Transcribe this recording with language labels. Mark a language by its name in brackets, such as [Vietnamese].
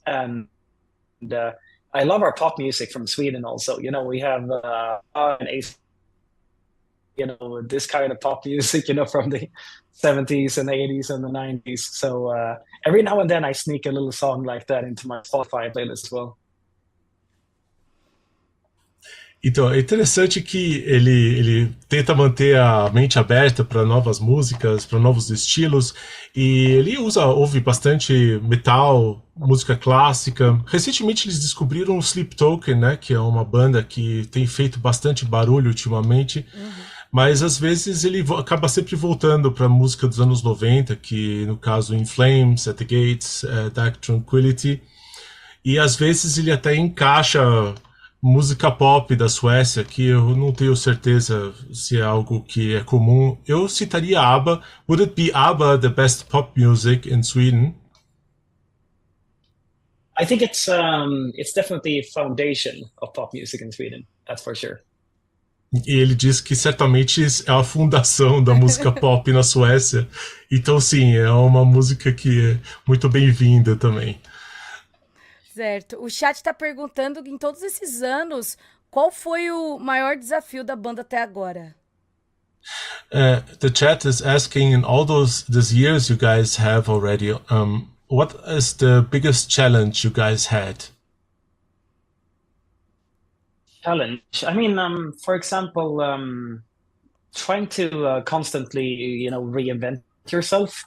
[English] And I love our pop music from Sweden also. We have an Ace, this kind of pop music, from the 70s and 80s and the 90s. So every now and then I sneak a little song like that into my Spotify playlist as well. [Portuguese] Então, é interessante que ele tenta manter a mente aberta para novas músicas, para novos estilos, e ele ouve bastante metal, música clássica. Recentemente eles descobriram o Sleep Token, né, que é uma banda que tem feito bastante barulho ultimamente, mas às vezes ele acaba sempre voltando para a música dos anos 90, que no caso In Flames, At the Gates, Dark Tranquility, e às vezes ele até encaixa música pop da Suécia, que eu não tenho certeza se é algo que é comum. Eu citaria [English] ABBA. Would it be ABBA the best pop music in Sweden? I think it's definitely a foundation of pop music in Sweden. That's for sure. [Portuguese] E ele diz que certamente é a fundação da música pop na Suécia. Então, sim, é uma música que é muito bem-vinda também. Certo. O chat está perguntando, em todos esses anos, qual foi o maior desafio da banda até agora? [English] The chat is asking, in all these years you guys have already, what is the biggest challenge you guys had? Challenge. I mean, for example, trying to constantly, reinvent yourself.